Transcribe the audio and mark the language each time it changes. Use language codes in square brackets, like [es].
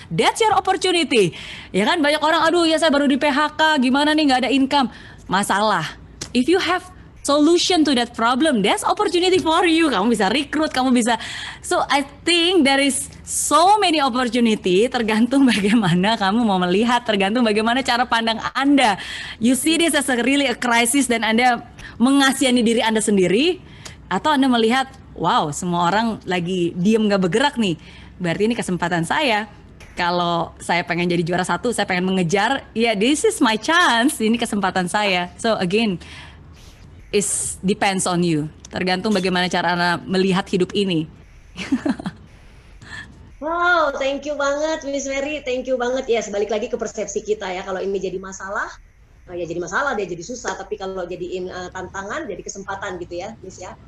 [en] That's your opportunity. [id] Ya kan banyak orang, aduh ya saya baru di PHK, gimana nih nggak ada income. Masalah. [en] If you have solution to that problem, that's opportunity for you. [id] Kamu bisa recruit, kamu bisa. [en] So I think there is so many opportunity. [id] Tergantung bagaimana kamu mau melihat, tergantung bagaimana cara pandang Anda. [en] You see this as really a crisis [id] dan Anda mengasihani diri Anda sendiri, atau Anda melihat, wow, semua orang lagi diem nggak bergerak nih. Berarti ini kesempatan saya. Kalau saya pengen jadi juara 1, saya pengen mengejar, ya [en] this is my chance, [id] ini kesempatan saya. [en] So again, it depends on you. [id] Tergantung bagaimana cara Anda melihat hidup ini. Wow, thank you banget Miss Mary, thank you banget. Ya, balik lagi ke persepsi kita ya, kalau ini jadi masalah, ya jadi masalah, dia jadi susah. Tapi kalau jadiin tantangan, jadi kesempatan gitu ya, Miss ya.